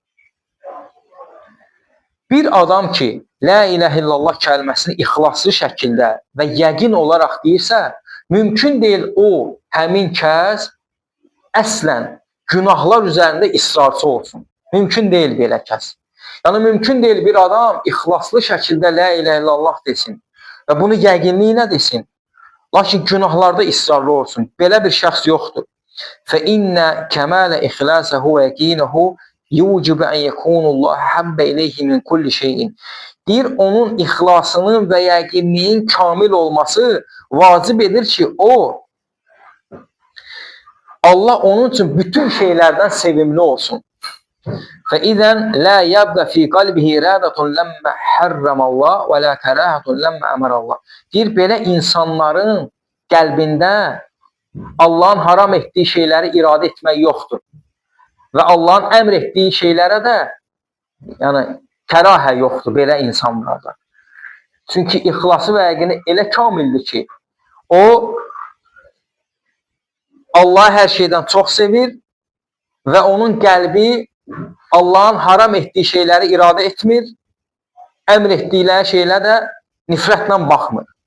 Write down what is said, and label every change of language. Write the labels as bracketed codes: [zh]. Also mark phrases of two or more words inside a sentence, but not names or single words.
[az] Bir adam ki, [ar] لا إله إلا الله [az] kəlməsini ixlaslı şəkildə və yəqin olaraq deyirsə, mümkün deyil o, həmin kəs əslən günahlar üzərində israrçı olsun. Mümkün deyil belə kəs. Yəni, mümkün deyil bir adam ixlaslı şəkildə [ar] لا إله إلا الله [az] desin və bunu yəqinliklə desin, lakin günahlarda israrlı olsun. Belə bir şəxs yoxdur. [ar] فَإِنَّ كَمَالَ إِخْلَاسَهُ وَيَقِينَهُ يُوجِبُ أَنْ يَكُونُ اللّٰهَ حَبَّ إِلَيْهِ مِنْ كُلِّ şeyin. [az] Deyir, onun ixlasının və yəqinliyin kamil olması vacib edir ki, o, Allah onun üçün bütün şeylərdən sevimli olsun. [ar] فَإِذَنْ لَا يَبْقَ فِي قَلْبِهِ إِرَادَةٌ لَمَّ حَرَّمَ اللّٰهُ وَلَا كَرَاهَةٌ لَمَّ أَمَرَ اللّٰهُ. [az] Deyir, belə insanların qəlbində Allahın haram etdiyi şeyləri iradə etmək yoxdur. Və Allahın əmr etdiyi şeylərə də yəni kərahə yoxdur belə insanlarda. Çünki ixlası və yəqini elə kamildir ki, o Allahı hər şeydən çox sevir və onun qəlbi Allahın haram etdiyi şeyləri iradə etmir, əmr etdikləri şeylərə də nifrətlə baxmır.